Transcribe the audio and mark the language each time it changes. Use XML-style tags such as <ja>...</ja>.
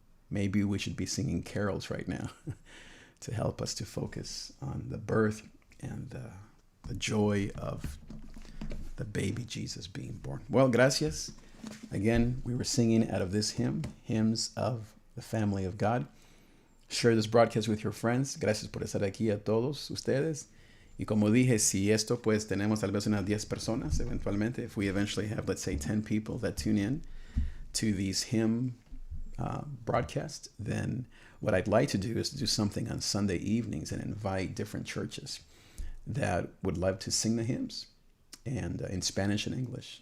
<en>Maybe we should be singing carols right now to help us to focus on the birth and the joy of the baby Jesus being born. Well, gracias. Again, we were singing out of this hymn, Hymns of the Family of God. Share this broadcast with your friends.</en> <es>Gracias por estar aquí a todos ustedes. Y como dije, si esto, pues tenemos tal vez unas 10 personas eventualmente.</es> <en>If we eventually have, let's say, 10 people that tune in to these hymn broadcasts, then what I'd like to do is to do something on Sunday evenings and invite different churches that would love to sing the hymns and in Spanish and English.</en>